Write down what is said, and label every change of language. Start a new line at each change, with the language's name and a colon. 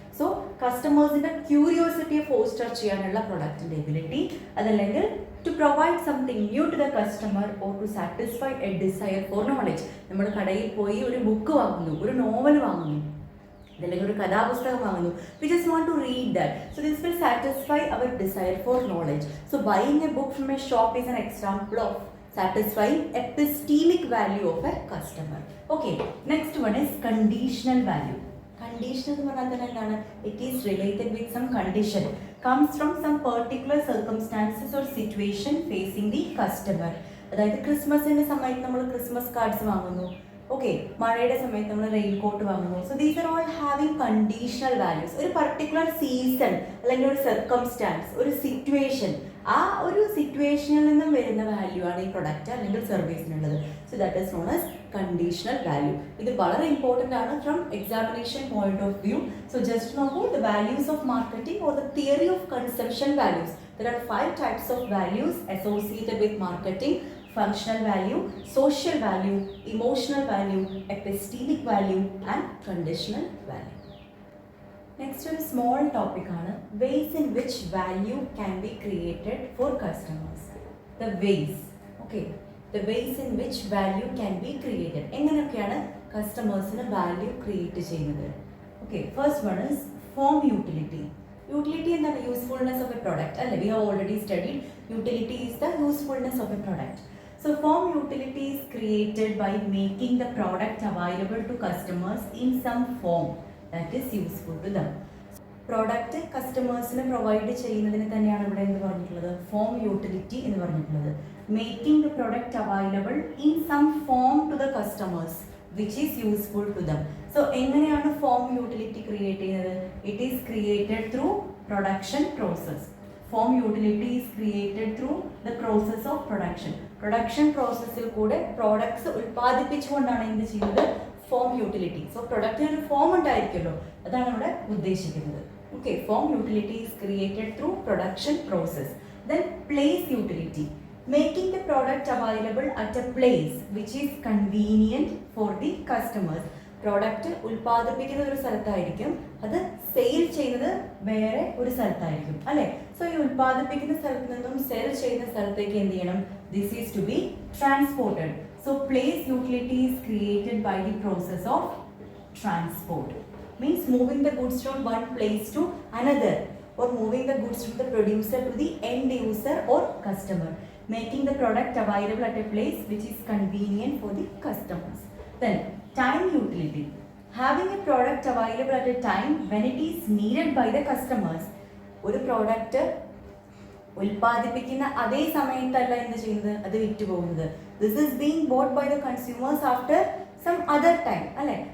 Malayalam: So കസ്റ്റമേഴ്സിന്റെ ക്യൂരിയോസിറ്റിയെ foster ചെയ്യാനുള്ള പ്രൊഡക്റ്റിന്റെ ability, അതല്ലെങ്കിൽ
English: To provide something new to the customer or to satisfy a desire for knowledge.
Malayalam: നമ്മൾ കടയിൽ പോയി ഒരു ബുക്ക് വാങ്ങുന്നു, ഒരു നോവൽ വാങ്ങുന്നു, അല്ലെങ്കിൽ ഒരു കഥാപുസ്തകം വാങ്ങുന്നു.
English: We just want to read that. So this will satisfy our desire for knowledge. So buying a book from a shop is an example of satisfying epistemic value of a customer. Okay, next one is conditional value.
Malayalam: Conditional എന്ന് പറഞ്ഞാൽ തന്നെ എന്താണ്?
English: It is related with some condition, comes from some particular circumstances or situation facing the customer.
Malayalam: അതായത് ക്രിസ്മസിന്റെ സമയത്ത് നമ്മൾ Christmas cards വാങ്ങുന്നു, okay, മഴയുടെ സമയത്ത് നമ്മൾ റെയിൻ കോട്ട് വാങ്ങുന്നു.
English: So these are all having conditional values.
Malayalam: ഒരു പർട്ടിക്കുലർ സീസൺ അല്ലെങ്കിൽ ഒരു സർക്കംസ്റ്റാൻസ്, ഒരു സിറ്റുവേഷൻ, ആ ഒരു സിറ്റുവേഷനിൽ നിന്നും വരുന്ന വാല്യൂ ആണ് ഈ പ്രൊഡക്റ്റ് അല്ലെങ്കിൽ സർവീസിനുള്ളത്.
English: So that is known as conditional value.
Malayalam: ഇത് വളരെ ഇമ്പോർട്ടൻ്റ് ആണ്
English: From examination point of view. So just നോക്കൂ, the values of marketing or the theory of conception values. There are 5 types of values associated with marketing: functional value, social value, emotional value, epistemic value and conditional value. Next one, small topic ആണ് ways in which value can be created for customers. The ways, okay, the ways in which value can be created.
Malayalam: എങ്ങനെയൊക്കെയാണ് കസ്റ്റമേഴ്സിന് value create ചെയ്യുന്നത്?
English: Okay, first one is form utility. Utility എന്താണ്? Usefulness of a product, അല്ലേ? We have already studied utility is the usefulness of a product. So form utility is created by making the product available to customers in some form that is useful to them.
Malayalam: Product കസ്റ്റമേഴ്സിന് provide ചെയ്യുന്നതിന് തന്നെയാണ് ഇവിടെ എന്ത് പറഞ്ഞിട്ടുള്ളത്? Form utility എന്ന് പറഞ്ഞിട്ടുള്ളത്.
English: Making the product available in some form to the customers which is useful to them.
Malayalam: So എങ്ങനെയാണ് form utility create ചെയ്യുന്നത്?
English: It is created through production process. Form utility is created through the process of production.
Malayalam: Production പ്രോസസ്സിൽ കൂടെ products ഉൽപ്പാദിപ്പിച്ചുകൊണ്ടാണ് എന്ത് ചെയ്യുന്നത്? Form utility. So പ്രൊഡക്റ്റിന് ഒരു form ഉണ്ടായിരിക്കുമല്ലോ, അതാണ് ഇവിടെ ഉദ്ദേശിക്കുന്നത്.
English: Okay, form utility is created through production process. Then place utility making the product available at a place which is convenient for the customers.
Malayalam: Product ഉൽപ്പാദിപ്പിക്കുന്ന ഒരു സ്ഥലത്തായിരിക്കും, അത് സെയിൽ ചെയ്യുന്നത് വേറെ ഒരു സ്ഥലത്തായിരിക്കും അല്ലേ. സോ ഈ ഉൽപ്പാദിപ്പിക്കുന്ന സ്ഥലത്ത് നിന്നും സെൽ ചെയ്യുന്ന സ്ഥലത്തേക്ക് എന്ത് ചെയ്യണം?
English: This is to be transported. So place utility is created by the process of transport. Means moving the goods from one place to another, or moving the goods from the producer to the end user or customer, making the product available at a place which is convenient for the customers. Then time utility, having a product available at a time when it is needed by the customers.
Malayalam: ഒരു product ഉൽപ്പാദിപ്പിക്കുന്ന അതേ സമയത്തല്ല എന്ത് ചെയ്യുന്നത്, അത് വിറ്റ് പോകുന്നത്.
English: This is being bought by the consumers after some other time അല്ലേ.